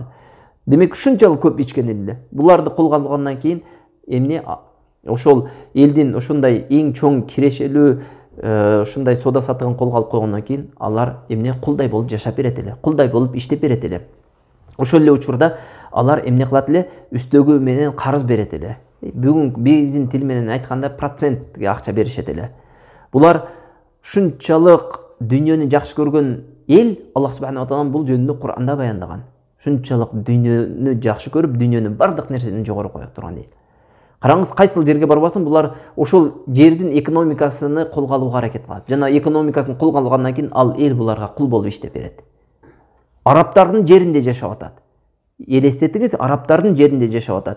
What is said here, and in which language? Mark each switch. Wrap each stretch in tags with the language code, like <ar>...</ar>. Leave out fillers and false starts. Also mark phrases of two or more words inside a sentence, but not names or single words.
<ky>Демек, ушунчалык көп ичкен эле. Буларды колго алгандан кийин эмне ошол элдин ушундай эң чоң кирешелүү ушундай сода сатыгын колго алып койгондон кийин алар эмне кулдай болуп жашап берет эле, кулдай болуп иштеп берет эле. Ошол эле учурда алар эмне кылат эле? Үстөгү менен карыз берет эле. Бүгүн биздин тил менен айтканда процентке акча беришет эле. Булар ушунчалык дүйнөнү жакшы көргөн эл,</ky> <ar>الله سبحانه وتعالى</ar> <ky>бул жөнүндө Кур'анда баяндаган. Ушунчалык дүйнөнү жакшы көрүп, дүйнөнүн бардык нерседен жогору коюп турган эл. Караңыз, кайсыл жерге барбасын, булар ошол жердин экономикасыны колго алууга аракет кылат. Жана экономикасын колго алгандан кийин ал эл буларга кул болуп иштеп берет. Арабтардын жеринде жашап атат. Элестетиңиз, арабтардын жеринде жашап атат.</ky>